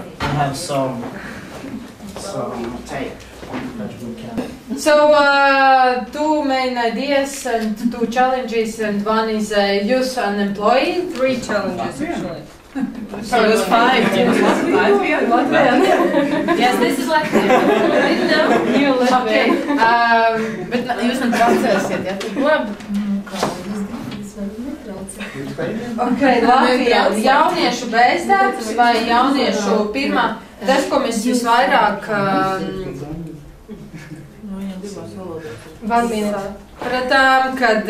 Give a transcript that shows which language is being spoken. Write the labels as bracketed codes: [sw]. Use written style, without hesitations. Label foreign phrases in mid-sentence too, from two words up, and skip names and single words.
[en] We have some tape that we can. So 2 main ideas and 2 challenges, and 1 is youth unemployed. 3 challenges actually. So it was 5. Latvian. Yes, this is Latvian. I didn't know. You Latvian. Okay. [lv] Bet jūs man traucēsiet, ja? Okay, Latvijā jauniešu bezdarbs vai jauniešu pirmā, tas, ko mēs visvairāk pratām, kad